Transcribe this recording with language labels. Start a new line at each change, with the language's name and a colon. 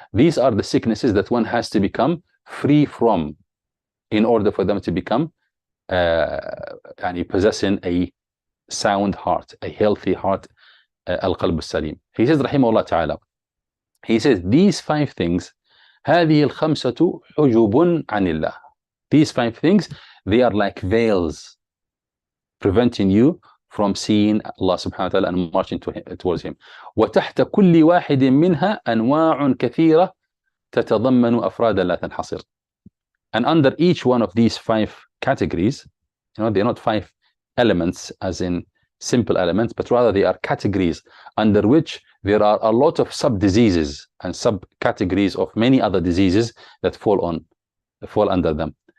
English: These are the sicknesses that one has to become free from in order for them to become possessing a sound heart, a healthy heart, al-qalb al-salim. He says, rahimahullah ta'ala, he says, these 5 things,
Arabic: هذه الخمسة حجب عن الله.
English: These 5 things, they are like veils preventing you from seeing Allah subhanahu wa ta'ala and marching towards him.
Arabic: وتحت كل واحد منها أنواع كثيرة تتضمن أفرادا لا تنحصر.
English: And under each one of these 5 categories, you know, they're not 5 elements as in simple elements, but rather they are categories under which there are a lot of sub-diseases and sub-categories of many other diseases that fall under them.